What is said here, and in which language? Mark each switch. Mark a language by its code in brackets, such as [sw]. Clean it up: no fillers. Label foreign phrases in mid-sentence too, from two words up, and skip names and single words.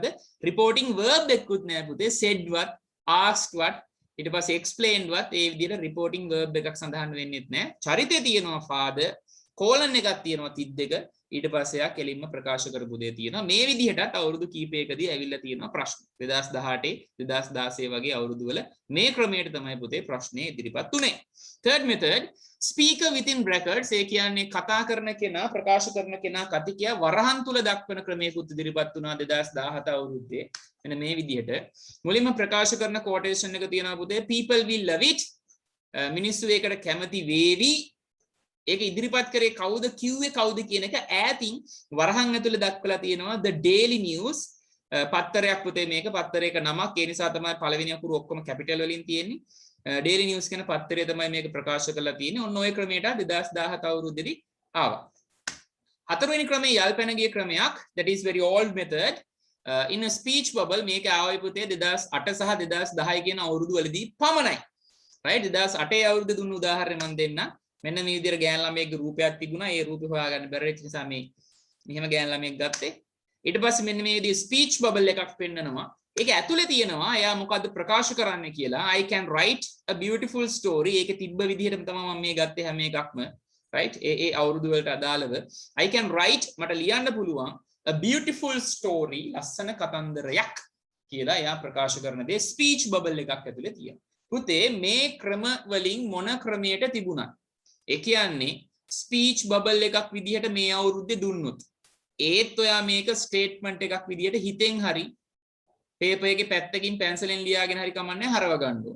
[si] රිපෝටින් verb එකකුත් නැහැ පුතේ. said වත්, asked වත්, ඊට පස්සේ explained වත් ඒ විදිහට රිපෝටින් verb එකක් සඳහන් වෙන්නේත් නැහැ. චරිතය තියෙනවා father, කෝලන් එකක් තියෙනවා තිත් දෙක. ඊට පස්සේ යා කෙලින්ම ප්‍රකාශ කරපු දේ තියෙනවා. මේ විදිහටත් අවුරුදු කීපයකදී ඇවිල්ලා තියෙනවා ප්‍රශ්න. 2018 2016 වගේ අවුරුදු වල මේ ක්‍රමයට තමයි පුතේ ප්‍රශ්නේ ඉදිරිපත් උනේ. [en] third method speaker within brackets [si] ඒ කියන්නේ කතා කරන කෙනා ප්‍රකාශ කරන කෙනා කතිකයා වරහන් තුල දක්වන ක්‍රමයකුත් ඉදිරිපත් වුණා 2017 අවුරුද්දේ. මෙන්න මේ විදිහට මුලින්ම ප්‍රකාශ කරන quotation එක තියෙනවා පුතේ [en] people will love it. [si] මිනිස්සු ඒකට කැමති වේවි. ඒක ඉදිරිපත් කරේ කවුද කිව්වේ කවුද කියන එක ඈතින් වරහන් ඇතුලේ දක්වලා තියෙනවා [en] the daily news [si] පත්තරයක් පුතේ මේක පත්තරයක නමක් ඒ නිසා තමයි පළවෙනි අකුරු ඔක්කොම කැපිටල් වලින් තියෙන්නේ [en] daily news [si] කියන පත්තරය තමයි මේක ප්‍රකාශ කරලා තියෙන්නේ ඔන්න ඔය ක්‍රමයට 2017 අවුරුද්දේදී ආවා හතරවෙනි ක්‍රමයේ යල්පැන ගිය ක්‍රමයක් [en] that is very old method in a speech bubble [si] මේක ආවේ පුතේ 2008 සහ 2010 කියන අවුරුදු වලදී පමණයි right 2008 අවුරුද්දේ දුන්න උදාහරණය මම දෙන්නම් මෙන්න මේ විදිහට ගෑන් ළමයෙක්ගේ රූපයක් තිබුණා. ඒ රූපේ හොයාගන්න බැරි වෙච්ච නිසා මේ මෙහෙම ගෑන් ළමයෙක් ගත්තේ. ඊට පස්සේ මෙන්න මේ විදිහේ ස්පීච් බබල් එකක් පෙන්නනවා. ඒක ඇතුලේ තියෙනවා එයා මොකද්ද ප්‍රකාශ කරන්න කියලා. [en] I can write a beautiful story. [si] ඒකේ තිබ්බ විදිහටම තමයි මම මේ ගත්තේ හැම එකක්ම. right? ඒ අවුරුදු වලට අදාළව [en] I can write [si] මට ලියන්න පුළුවන් [en] a beautiful story [si] ලස්සන කතන්දරයක් කියලා එයා ප්‍රකාශ කරන දේ ස්පීච් බබල් එකක් ඇතුලේ තියෙනවා. පුතේ මේ ක්‍රම වලින් මොන ක්‍රමයට තිබුණා? ඒ කියන්නේ ස්පීච් බබල් එකක් විදිහට මේ අවුරුද්දේ දුන්නොත් ඒත් ඔයා මේක ස්ටේට්මන්ට් එකක් විදිහට හිතෙන් හරි පේපර් එකේ පැත්තකින් පැන්සලෙන් ලියාගෙන හරි කමන්නේ හරව ගන්න ඕන.